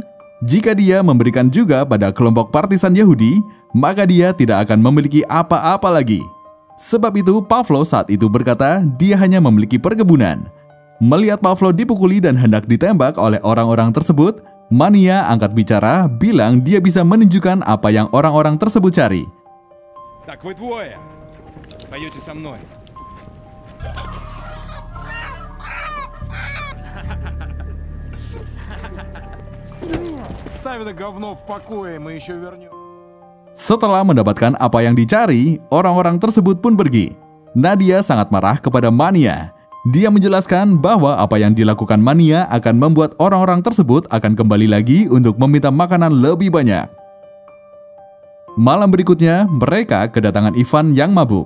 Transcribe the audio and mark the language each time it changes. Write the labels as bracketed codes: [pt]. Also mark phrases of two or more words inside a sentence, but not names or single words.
[id] Jika dia memberikan juga pada kelompok partisan Yahudi, maka dia tidak akan memiliki apa-apa lagi. Sebab itu Pavlov saat itu berkata dia hanya memiliki perkebunan. Melihat Pavlo dipukuli dan hendak ditembak oleh orang-orang tersebut, Mania angkat bicara, bilang dia bisa menunjukkan apa yang orang-orang tersebut cari. [ru] Так, вы двое. Пойдете со мной. Ставь это говно в покое, мы еще вернем. [id] Setelah mendapatkan apa yang dicari, orang-orang tersebut pun pergi. Nadia sangat marah kepada Mania. Dia menjelaskan bahwa apa yang dilakukan Mania akan membuat orang-orang tersebut akan kembali lagi untuk meminta makanan lebih banyak. Malam berikutnya, mereka kedatangan Ivan yang mabuk.